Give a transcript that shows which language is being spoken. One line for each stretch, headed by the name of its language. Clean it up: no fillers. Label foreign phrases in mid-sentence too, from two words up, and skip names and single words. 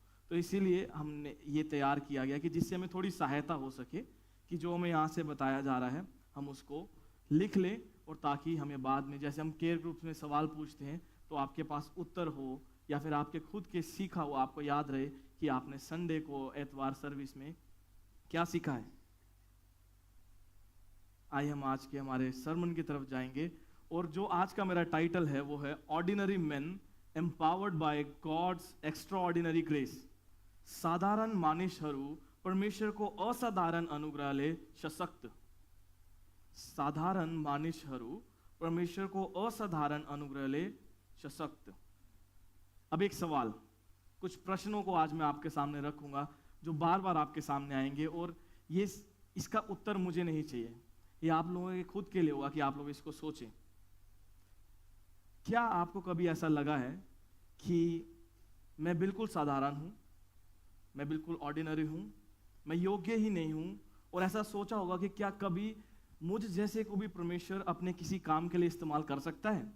Hindi: तो इसीलिए हमने ये तैयार किया गया कि जिससे हमें थोड़ी सहायता हो सके कि जो हमें यहाँ से बताया जा रहा है हम उसको लिख लें, और ताकि हमें बाद में, जैसे हम
English: care groups
Hindi: में सवाल पूछते हैं, तो आपके पास उत्तर हो, या फिर आपके खुद के सीखा हो, आपको याद रहे कि आपने संडे को एतवार सर्विस में क्या सीखा है। आइए हम आज के हमारे सरमन की तरफ जाएंगे, और जो आज का मेरा टाइटल है वो है
English: ordinary man empowered by God's extraordinary grace.
Nepali: साधारण मानिसहरू परमेश्वरको असाधारण अनुग्रहले सशक्त। साधारण मानिसहरू परमेश्वरको असाधारण अनुग्रहले सशक्त।
Hindi: अब एक सवाल, कुछ प्रश्नों को आज मैं आपके सामने रखूंगा जो बार बार आपके सामने आएंगे, और ये इसका उत्तर मुझे नहीं चाहिए, ये आप लोगों के खुद के लिए होगा कि आप लोग इसको सोचें। क्या आपको कभी ऐसा लगा है कि मैं बिल्कुल साधारण हूं, मैं बिल्कुल ऑर्डिनरी हूं, मैं योग्य ही नहीं हूं, और ऐसा सोचा होगा कि क्या कभी मुझ जैसे को भी परमेश्वर अपने किसी काम के लिए इस्तेमाल कर सकता है।